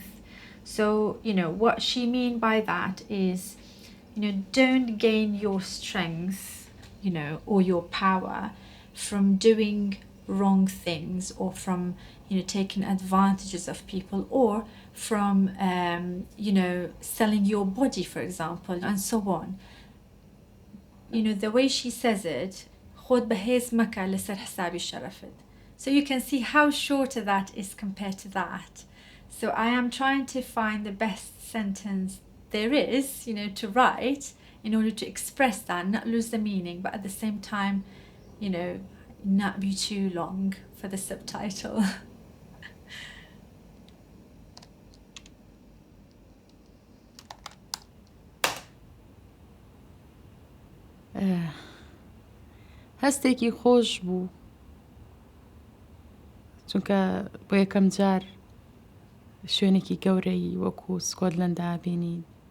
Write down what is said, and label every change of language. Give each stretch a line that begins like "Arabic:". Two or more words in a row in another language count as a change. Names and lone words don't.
English: So, what she means by that is, don't gain your strength, or your power from doing wrong things or from, taking advantages of people or from, selling your body, for example, and so on. The way she says it,
Arabic: خود بهز مكة لسر حسابي شرفت.
English: So you can see how shorter that is compared to that. So I am trying to find the best sentence there is, to write in order to express that, not lose the meaning, but at the same time, not be too long for the subtitle.
Central Kurdish: هەستێکی خۆش بوو چونکە بۆ یەکەم جار شوێنێکی گەورەی وەکو سکۆتلەندا بینین